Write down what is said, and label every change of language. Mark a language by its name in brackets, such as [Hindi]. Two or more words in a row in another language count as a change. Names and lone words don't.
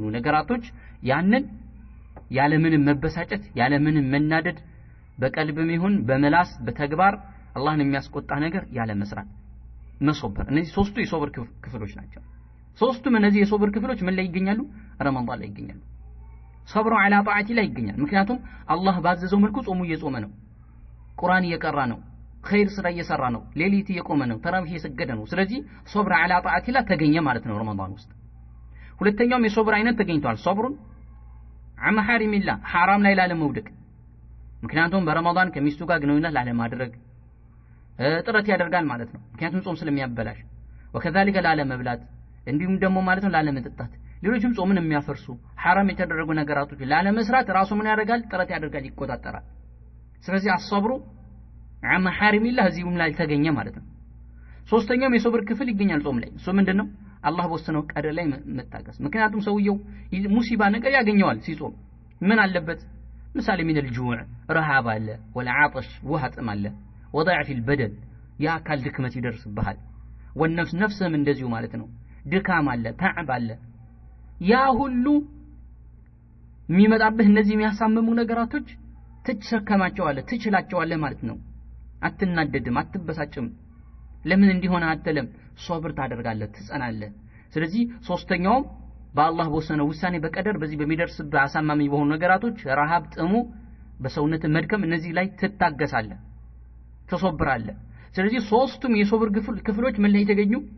[Amharic] ነገራቶች ያንን ያለምንም መበሳጨት ያለምንም መናደድ በቀልብም ይሁን በመላስ በተግባር አላህን የሚያስቆጣ ነገር ያለ መስራት መሶበር እነዚህ ሶስቱ የሶብር ክፍሎች ናቸው ሶስቱም እነዚህ የሶብር ክፍሎች ምን ላይ ይገኛሉ ረመዳን ላይ ይገኛሉ ሶብሩ [Arabic] على طاعه [Amharic] ላይ ይገኛል ምክንያቱም አላህ ባዘዘው መልኩ ጾሙ እየጾመ ነው ቁርአን እየቀራ ነው ኸይር ስራ እየሰራ ነው ሌሊት እየቆመ ነው ተራዊህ እየሰገደ ነው ስለዚህ ሶብር [Arabic] على طاعه [Amharic] ላይ ተገኘ ማለት ነው ረመዳን ውስጥ ሁለተኛው የሶብር አይነት ተገኝቷል ሶብሩን عن [Arabic] محارم الله حرام [Amharic] ላይ ላለመውደቅ ምክንያቱም በረመዳን ከሚስቱ ጋር ግንኙነት ላለማድረግ ጥረት ያደርጋል ማለት ነው ምክንያቱም ጾም ስለሚያበላሽ وكذلك ላለመብላት እንዲሁም ደግሞ ማለት ነው ላለመጠጣት ሌሎችም ጾምን የሚያፈርሱ حرام የተደረጉ ነገራቶች ላለመስራት ራሱ ምን ያደርጋል ጥረት ያደርጋል ይቆጣጠራል ስለዚህ አስብሩ عن [Arabic] محارم الله [Amharic] እዚሁም ላይ ተገኘ ማለት ነው ሶስተኛው የሶብር ክፍል ይገኛል ጾም ላይ እሱ ምንድነው አላህ በወሰነው ቀደር ላይ መታገስ ምክንያቱም ሰውየው ሙሲባ ነገር ያገኘዋል ሲጾም ምን አለበት ምሳሌ [Arabic] من الجوع [Amharic] ረሃብ አለ والعطش ውሃ ጥም አለ [Arabic] وضعف البدن [Amharic] ያ አካል ድክመት ይደርስብሃል والنفس ነፍስም እንደዚሁ ማለት ነው ድካም አለ تعب አለ ያ ሁሉ የሚመጣብህ እነዚህ የሚያሳምሙ ነገራቶች ትቸከማቸዋለህ ትችላቸዋለህ ማለት ነው አትናደድም አትበሳጭም ለምን እንዲሆነ አትለም ሶብር ታደርጋለህ ትጸናለህ ስለዚህ ሶስተኛው በአላህ በወሰነው ውሳኔ በቀደር በዚህ በሚደርስብህ አሳማሚ በሆኑ ነገራቶች ረሃብ ጥሙ በሰውነት መድከም እነዚህ ላይ ትታገሳለህ ተሶብራለህ ስለዚህ ሶስቱም የሶብር ክፍሎች ምን ላይ ተገኙ